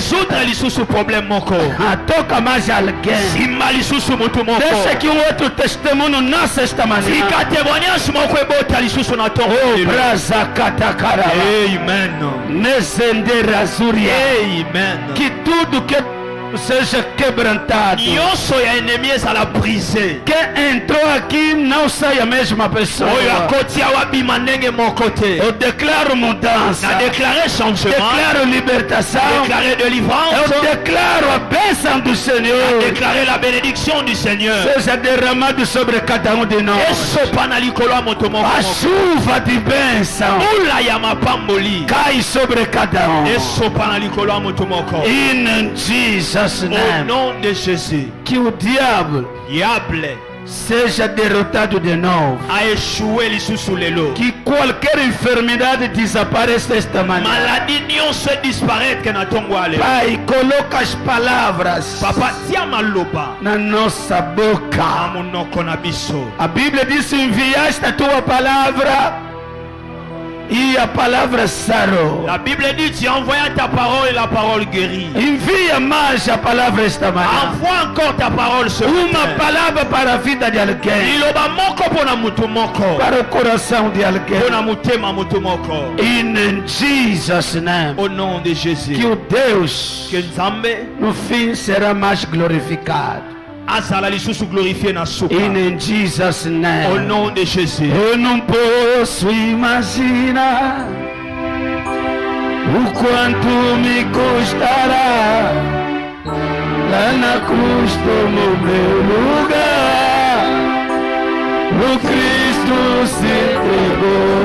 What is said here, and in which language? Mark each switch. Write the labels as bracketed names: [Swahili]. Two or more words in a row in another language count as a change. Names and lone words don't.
[Portuguese] Toca mais alguém. Deixa que um outro testemunho nasça esta manhã. Amen. Amen. Que tudo que seja quebrantado. [Lingala] Nyonso ya ennemi ezala brisé. [Portuguese] Quem entrou aqui não sai a mesma pessoa. [Lingala] Oyo akoti awa bima ndenge moko te. [Portuguese] Eu declaro mudança. [Lingala] Na [French] déclaré changement. [Portuguese] Declaro libertação. [French] Déclaré délivrance. [Portuguese] Eu declaro a bênção do Senhor. [French] Déclaré la bénédiction du Seigneur. [Portuguese] Seja derramado sobre cada um de nós. [Lingala] Esopa na likolo ya moto moko. [Portuguese] A chuva de bênção [Lingala] Mula ya mapamboli. [Portuguese] cai sobre cada um. [Lingala] Esopa na likolo ya moto moko. [English] In Jesus' [French] Au [English] name. [French] nom de Jésus. [Portuguese] Que o diabo seja derrotado de novo. [French] A échoué [Lingala] lisusu lelo. [Portuguese] Que qualquer enfermidade desapareça esta manhã. [Lingala] Maladie nyonso disparaître que na tongo ale. [Portuguese] Pai, coloca as palavras [Lingala] Papa tia maloba [Portuguese] na nossa [Lingala] na [Portuguese] boca. [Lingala] monoko na biso. [Portuguese] A Bíblia diz: enviaste a tua palavra e a palavra sarou. [French] La Bible dit tu as envoyé ta parole et la parole guérit. [Portuguese] Envia mais a palavra esta manhã. [French] Envoie encore ta parole ce [Portuguese] Uma [French] matin. [Portuguese] palavra para a vida de alguém. [Lingala] Liloba moko pona mutu moko. [Portuguese] Para o coração de alguém. [Lingala] Pona mutema mutu moko. [English] In Jesus' name. [French] Au nom de Jésus. [Portuguese] Que o Deus [French] Que Nzambe [Portuguese] no fim será mais glorificado. [Lingala] azala lisusu glorifié na suka. [English] In Jesus' [French] Au [English] name. [French] nom de Jésus. [Portuguese] Eu não posso imaginar o quanto me custará. Lá na cruz tomou meu lugar. O Cristo se entregou.